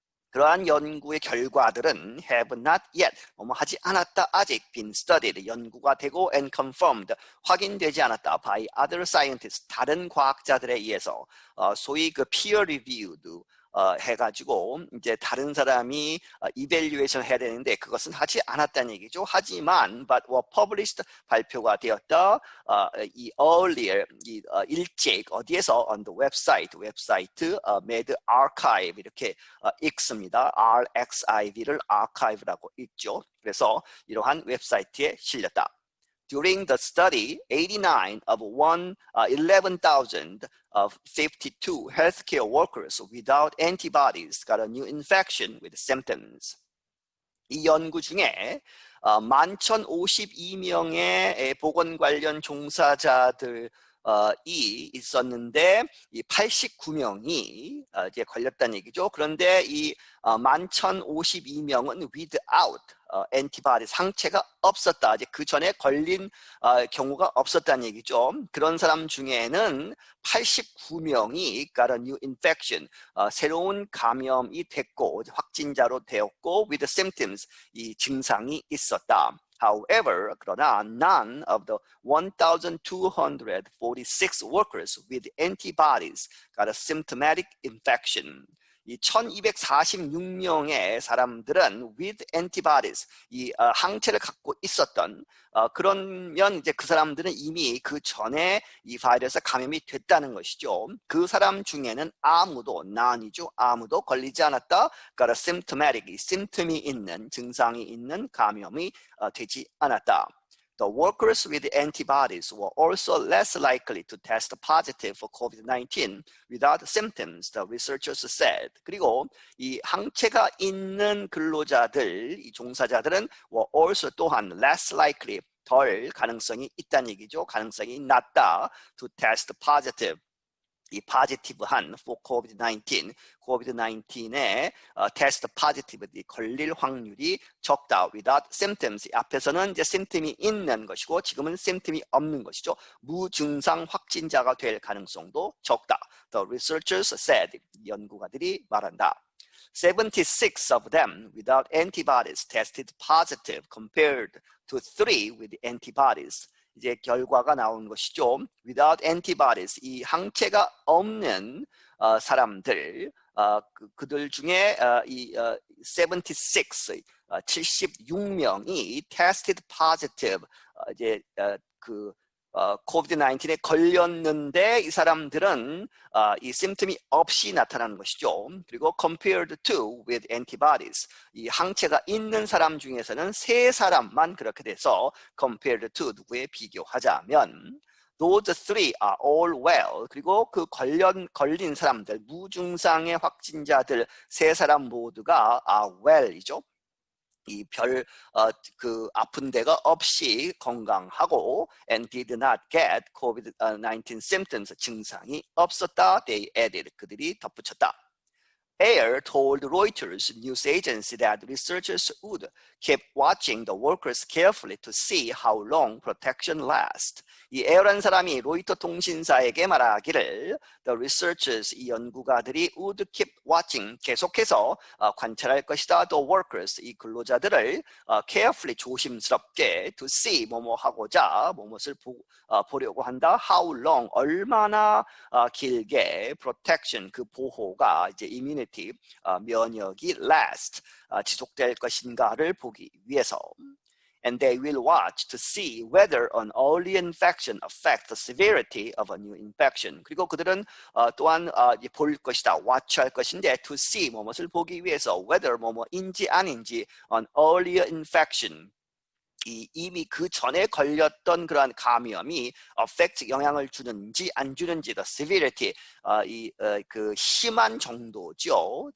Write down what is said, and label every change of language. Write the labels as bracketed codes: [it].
[ko] 그러한 연구의 결과들은 [en] have not yet, [ko] 하지 않았다, 아직 [en] been studied, [ko] 연구가 되고 [en] and confirmed, [ko] 확인되지 않았다 [en] by other scientists, [ko] 다른 과학자들에 의해서 소위 그 [en] peer reviewed [ko] 해가지고 이제 다른 사람이 이밸류에이션 해야 되는데 그것은 하지 않았다는 얘기죠. 하지만 [en] but were published [ko] 발표가 되었다. 이 earlier 일찍 어디에서 [en] on the [ko] 웹사이트 medRxiv 이렇게 읽습니다. RXIV를 archive라고 읽죠. 그래서 이러한 웹사이트에 실렸다. [en] During the study, 89 of 11,052 healthcare workers without antibodies got a new infection with symptoms. [ko] 이 연구 중에 11,052명의 보건 관련 종사자들 이 있었는데 이 89명이 이제 걸렸다는 얘기죠. 그런데 이 11,052명은 [en] without antibody [ko] 상체가 없었다. 이제 그 전에 걸린 경우가 없었다는 얘기죠. 그런 사람 중에는 89명이 [en] got a new infection [ko] 새로운 감염이 됐고 확진자로 되었고 [en] with symptoms [ko] 이 증상이 있었다. [en] However, [ko] 그러나 [en] none of the 1,246 workers with antibodies got a symptomatic infection. [ko] 이 1246명의 사람들은 [en] with antibodies, [ko] 이 항체를 갖고 있었던 그러면 이제 그 사람들은 이미 그 전에 이 바이러스 감염이 됐다는 것이죠. 그 사람 중에는 아무도 none이죠. 아무도 걸리지 않았다. [en] got a symptomatic, [ko] 이 심텀이 있는 증상이 있는 감염이 되지 않았다. [en] The workers with antibodies were also less likely to test positive for COVID-19 without symptoms, the researchers said. [ko] 그리고 이 항체가 있는 근로자들, 이 종사자들은 [en] were also [ko] 또한 [en] less likely, [ko] 덜 가능성이 있다는 얘기죠. 가능성이 낮다 [en] to test positive. [ko] 이 positive한 [en] for COVID-19, [ko] COVID-19에 [en] test positivity [ko] 걸릴 확률이 적다. [en] Without symptoms. [ko] 앞에서는 이제 심틈이 있는 것이고 지금은 심틈이 없는 것이죠. 무증상 확진자가 될 가능성도 적다. [en] The researchers said. [ko] 연구가들이 말한다. [en] 76 of them without antibodies tested positive compared to 3 with antibodies. [ko] 이제 결과가 나온 것이죠. [en] Without antibodies, [ko] 이 항체가 없는 사람들, 그들 중에 이 76, 76명이 [en] tested positive, [ko] 이제 그 COVID-19에 걸렸는데 이 사람들은 이 심틈이 없이 나타나는 것이죠. 그리고 [en] compared to with antibodies, [ko] 이 항체가 있는 사람 중에서는 3사람만 그렇게 돼서 [en] compared to [ko] 누구에 비교하자면 [en] those three are all well. [ko] 그리고 그 걸린 사람들, 무증상의 확진자들 3사람 모두가 [en] are well [ko] 이죠. 이 그 아픈 데가 없이 건강하고 [en] and did not get COVID-19 symptoms, [ko] 증상이 없었다. [en] They added, [ko] 그들이 덧붙였다. [en] Ayer told Reuters news agency that researchers would keep watching the workers carefully to see how long protection lasts. [ko] 이 에어라는 사람이 로이터 통신사에게 말하기를 [en] the researchers, [ko] 이 연구가들이 [en] would keep watching, [ko] 계속해서 관찰할 것이다. [en] The workers, [ko] 이 근로자들을 carefully, 조심스럽게 [en] to see, [ko] 뭐뭐 하고자, 뭐뭇을 보려고 한다. [en] How long, [ko] 얼마나 길게 protection, 그 보호가 이제 immunity, 면역이 last, 지속될 것인가를 보기 위해서. [en] And they will watch to see whether an early infection affects the severity of a new infection. [ko] 그리고 그들은 또한 볼 것이다, watch할 것인데 [en] to see, [ko] 뭐뭇을 보기 위해서 whether 뭐뭐인지 아닌지 [en] an earlier infection, [ko] 이미 그 전에 걸렸던 그러한 감염이 affect, 영향을 주는지 안 주는지, [en] the severity, [ko] 그 심한 정도죠.